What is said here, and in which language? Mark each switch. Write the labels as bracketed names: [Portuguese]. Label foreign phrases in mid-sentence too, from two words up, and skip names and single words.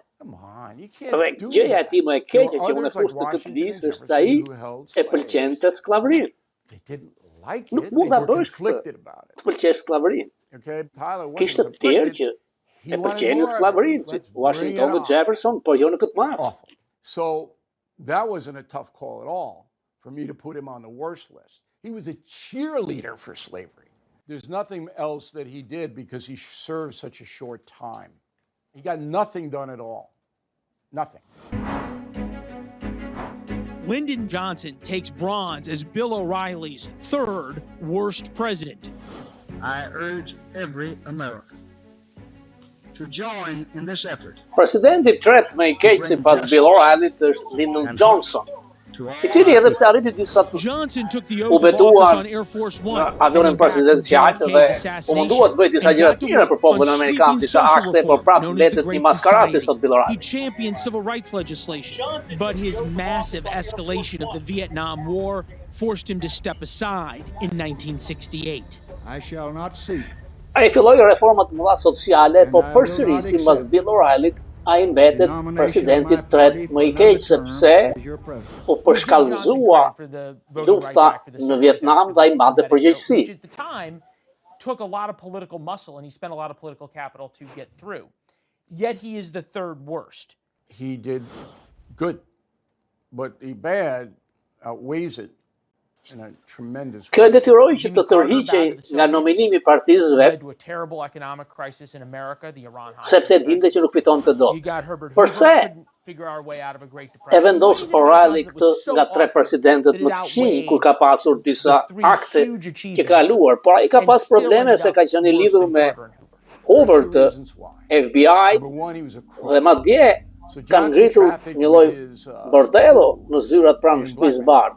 [Albanian] Dhe gjëja e tij më e keqe që unë fush të këtë listë është se ai e pëlqente sklavërinë. Nuk mund ta bësh këtë. Të pëlqesh sklavërinë. Kishte të tjerë që e pëlqenin sklavërinë, si Washington dhe Jefferson, por jo në këtë mas. [English] So that wasn't a tough call at all for me to put him on the worst list. He was a cheerleader for slavery. There's nothing else that he did because he served such a short time. He got nothing done at all. Nothing. Lyndon Johnson takes bronze as Bill O'Reilly's third worst president. I urge every American to join in this effort. [Albanian] Presidenti i tretë më i keq sipas Bill O'Reilly është Lyndon Johnson, i cili edhe pse arriti disa u betuar në avionin presidencial dhe u mundua të bëjë disa gjëra të mira për popullin amerikan, disa akte, por prapë mbetet një maskarasi, thot Bill O'Reilly. [English] He championed civil rights legislation, but his massive escalation of the Vietnam War forced him to step aside in 1968. I shall not seek. [Albanian] Ai filloi reformat mëdha sociale, por përsërisi mbas Bill O'Reilly ai mbetet presidenti i tretë më i keq sepse u përshkallëzua lufta në Vietnam dhe ai mbante përgjegjësi. [English] At the time took a lot of political muscle and he spent a lot of political capital to get through. Yet he is the third worst. He did good, but the bad outweighs it in a tremendous way. [Albanian] Kjo e detyroi që të tërhiqej nga nominimi i partisë vet, sepse dinte që nuk fitonte dot. Përse e vendos O'Reilly këtë nga tre presidentët më të këqij kur ka pasur disa akte që ka kaluar, por ai ka pas probleme se ka qenë i lidhur me Hoover të FBI dhe madje ka ngritur një lloj bordello në zyrat pranë shtëpisë së bardhë.